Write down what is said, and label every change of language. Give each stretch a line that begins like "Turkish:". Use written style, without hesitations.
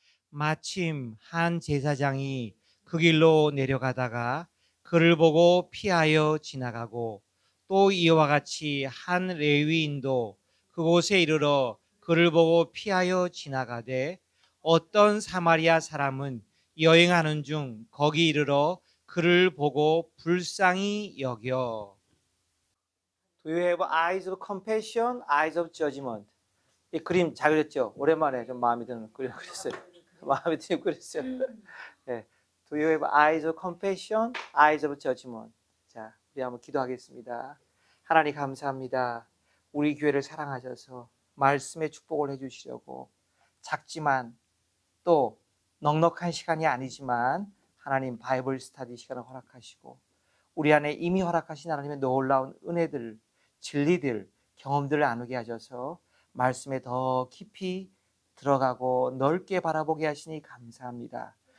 Korean: 마침 한 제사장이 그 길로 내려가다가 그를 보고 피하여 지나가고, 또 이와 같이 한 레위인도 그곳에 이르러 그를 보고 피하여 지나가되, 어떤 사마리아 사람은 여행하는 중 거기 이르러 그를 보고 불쌍히 여겨.
English: Do you have eyes of compassion, eyes of judgment?
Korean: 이 그림 잘 그렸죠? 오랜만에 좀 마음에 드는 그림 그렸어요. 마음에 드는 그렸어요. 네.
English: Do you have eyes of compassion, eyes of judgment?
Korean: 자, 우리 한번 기도하겠습니다. 하나님 감사합니다. 우리 교회를 사랑하셔서 말씀의 축복을 해주시려고 작지만 또 넉넉한 시간이 아니지만 하나님 바이블 스터디 시간을 허락하시고 우리 안에 이미 허락하신 하나님의 놀라운 은혜들, 진리들, 경험들을 나누게 하셔서 말씀에 더 깊이 들어가고 넓게 바라보게 하시니 감사합니다.